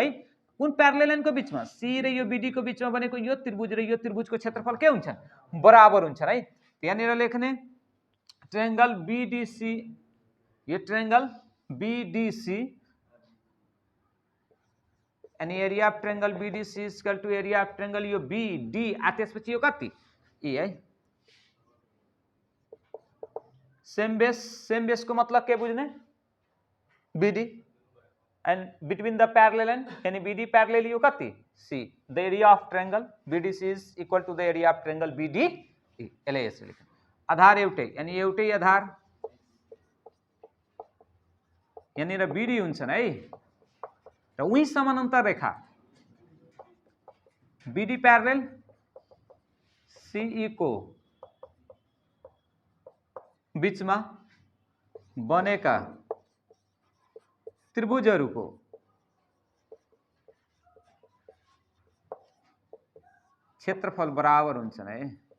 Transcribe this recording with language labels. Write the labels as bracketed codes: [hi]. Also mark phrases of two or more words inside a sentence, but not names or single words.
[ne] कुन [en] parallel lineको [ne] बीचमा, सी र यो बीडी को बीचमा बनेको यो त्रिभुज र यो त्रिभुजको क्षेत्रफल के हुन्छन्, बराबर हुन्छन् है। यहाँनिर लेख्ने [en] triangle BDC, [ne] यो [en] triangle BDC [ne] अनि [en] area of triangle BDC equal to area of triangle [ne] यो बीडी त्यसपछि यो कति ई है [en] same base [ne] को मतलब के बुझ्ने [en] BD and between the parallel and यानी बीडी पैरेलल [ne] यो कति [en] C the area of triangle BDC is equal to the area of triangle BD [ne] यसले यसरी लेख्नु आधार एउटै अनि एउटै आधार यहाँनिर बीडी हुन्छन् है र उही समानान्तर रेखा [en] BD parallel CE [ne] को बीचमा बनेका त्रिभुजहरूको क्षेत्रफल बराबर हुन्छन् है